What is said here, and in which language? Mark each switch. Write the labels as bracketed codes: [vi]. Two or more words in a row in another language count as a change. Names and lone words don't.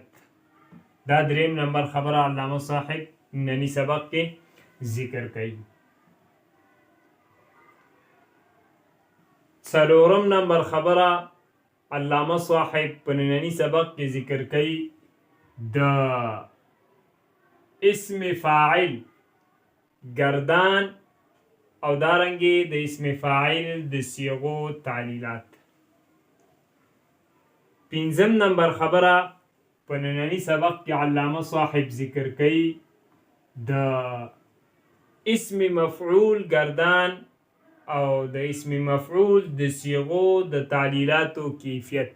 [ps] دا دریم نمبر خبره علامه صاحب ننني سبق کې ذکر کوي. څلورم نمبر خبره علامه صاحب په ننني سبق کې ذکر کوي د اسم فاعل گردان او دارنګي د اسم فاعل د صيغو تعلیلات. پنځم نمبر خبره په ننني سبق کې علامه صاحب ذکر کوي د اسم مفعول گردان او د اسم مفعول د صيغو د تعلیلاتو کیفیت.